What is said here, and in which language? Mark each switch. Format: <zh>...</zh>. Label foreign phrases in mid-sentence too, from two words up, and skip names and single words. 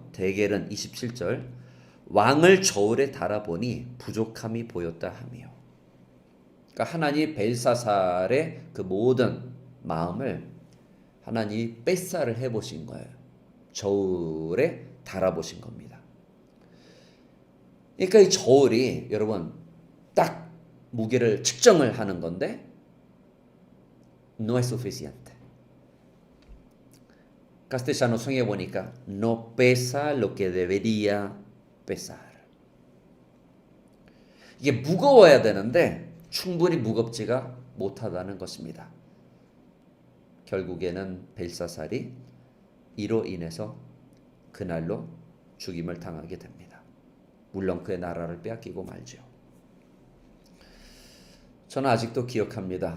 <ko>데겔은 27절 왕을 저울에 달아보니 부족함이 보였다 하며, 그러니까 하나님 벨사살의 그 모든 마음을 하나님이 뺏살을 해보신 거예요. 저울에 달아보신 겁니다. 그러니까 이 저울이 여러분 딱 무게를 측정을 하는 건데</ko> <es>no es suficiente.</es> <ko>카스텔샤노 성에 보니까</ko> <es>no pesa lo que debería pesar.</es> <ko>이게 무거워야 되는데 충분히 무겁지가 못하다는 것입니다. 결국에는 벨사살이 이로 인해서 그날로 죽임을 당하게 됩니다. 물론 그의 나라를 빼앗기고 말죠. 저는 아직도 기억합니다.</ko>